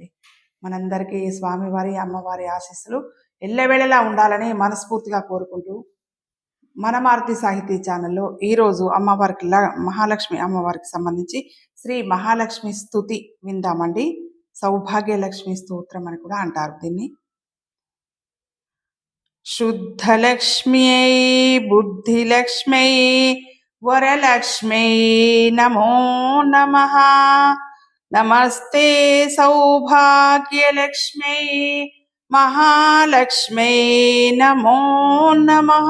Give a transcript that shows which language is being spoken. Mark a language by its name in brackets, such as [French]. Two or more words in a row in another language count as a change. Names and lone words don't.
[Telugu] మనందరికీ స్వామివారి అమ్మవారి ఆశీస్సులు ఎల్లవేళలా ఉండాలని మనస్ఫూర్తిగా కోరుకుంటూ మన మారుతి సాహితీ ఛానల్లో ఈరోజు అమ్మవారికి మహాలక్ష్మి అమ్మవారికి సంబంధించి శ్రీ మహాలక్ష్మి స్తుతి విందామండి. సౌభాగ్యలక్ష్మి స్తోత్రం అని కూడా అంటారు దీన్ని. [Sanskrit] शुद्धलक्ष्म्यै बुद्धिलक्ष्म्यै वरलक्ष्म्यै नमो नमः। नमस्ते सौभाग्यलक्ष्म्यै महालक्ष्म्यै नमो नमः।